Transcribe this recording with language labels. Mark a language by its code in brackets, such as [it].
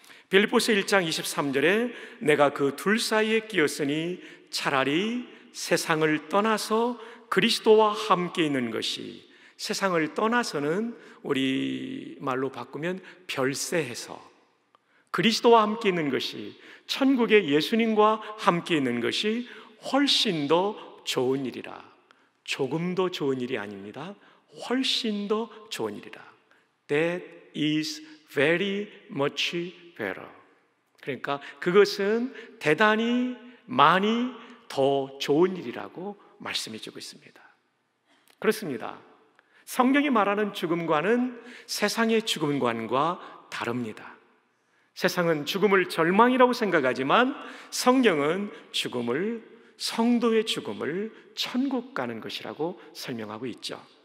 [ko] 빌립보서 1장 23절에 내가 그 둘 사이에 끼었으니 차라리 세상을 떠나서 그리스도와 함께 있는 것이, 세상을 떠나서는 우리 말로 바꾸면 별세해서 그리스도와 함께 있는 것이, 천국에 예수님과 함께 있는 것이 훨씬 더 좋은 일이라. 조금 더 좋은 일이 아닙니다. 훨씬 더 좋은 일이라. [en] That is very much better. [ko] 그러니까 그것은 대단히 많이 더 좋은 일이라고 말씀해 주고 있습니다. 그렇습니다. 성경이 말하는 죽음과는 세상의 죽음관과 다릅니다. 세상은 죽음을 절망이라고 생각하지만 성경은 죽음을, 성도의 죽음을 천국 가는 것이라고 설명하고 있죠.